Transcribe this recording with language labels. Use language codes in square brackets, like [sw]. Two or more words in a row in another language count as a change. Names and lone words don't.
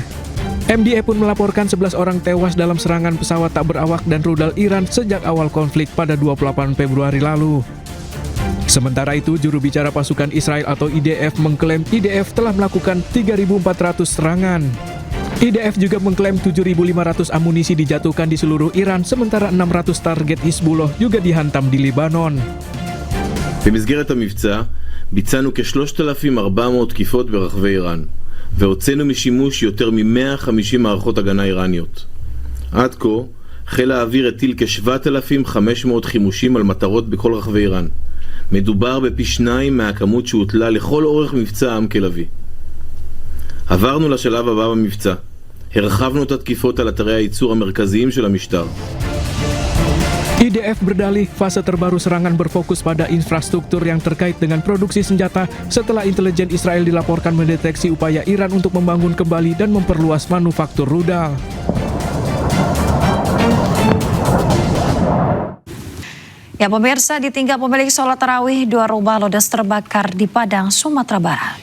[id] MDA pun melaporkan 11 orang tewas dalam serangan pesawat tak berawak dan rudal Iran sejak awal konflik pada 28 Februari lalu. Sementara itu, juru bicara pasukan Israel atau IDF mengklaim IDF telah melakukan 3.400 serangan. IDF juga mengklaim 7.500 amunisi dijatuhkan di seluruh Iran, sementara 600 target Hizbullah juga dihantam di Lebanon. [he] במסגרת המבצע ביצענו כ-3,400 תקיפות ברחבי איראן. והוצאנו משימוש יותר מ-150 מערכות הגנה איראניות. עד כה, חיל האוויר הטיל כ-7,500 חימושים על מטרות בכל רחבי איראן. מדובר בפי 2 מהכמות שהוטלה לכל אורך מבצע עם כלבי. עברנו לשלב הבא במבצע. הרחבנו את התקיפות על אתרי הייצור המרכזיים של המשטר. [id] IDF berdalih fase terbaru serangan berfokus pada infrastruktur yang terkait dengan produksi senjata setelah intelijen Israel dilaporkan mendeteksi upaya Iran untuk membangun kembali dan memperluas manufaktur rudal. Ya, pemirsa, ditinggal pemilik sholat tarawih, 2 rumah ludes terbakar di Padang, Sumatera Barat.